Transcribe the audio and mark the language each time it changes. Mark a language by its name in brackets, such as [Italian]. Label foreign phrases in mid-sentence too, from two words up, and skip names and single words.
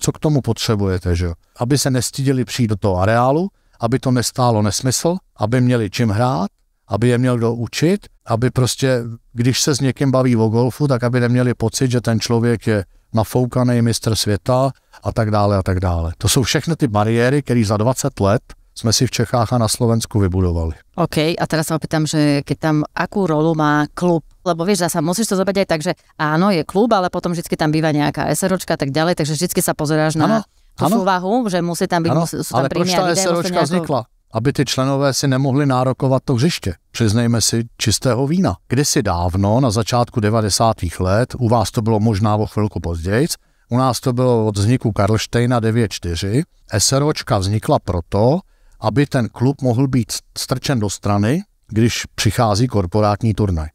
[Czech] Co k tomu potřebujete, že? Aby se nestydili přijít do toho areálu, aby to nestálo nesmysl, aby měli čím hrát, aby je měl kdo učit, aby prostě, když se s někým baví o golfu, tak aby neměli pocit, že ten člověk je nafoukaný mistr světa a tak dále a tak dále. To jsou všechny ty bariéry, které za 20 let jsme si v Čechách a na Slovensku vybudovali. [Slovak] OK, a teraz sa opýtam, že keď tam akú rolu má klub, lebo vieš, zasa musíš to zobrať aj tak, že áno, je klub, ale potom vždycky tam býva nejaká SROčka a tak ďalej, takže vždycky sa pozeráš na tú súvahu, že musí tam byť, sú tam príjmy a videa. [Czech] Ale proč ta SROčka vznikla? Aby ty členové si nemohli nárokovat to hřiště. Přiznejme si čistého vína. Kdysi dávno, na začátku 90. let, u vás to bylo možná o chvilku později, u nás to bylo od vzniku Karlštejna 9-4, SROčka vznikla proto, aby ten klub mohl být strčen do strany, když přichází korporátní turnaj.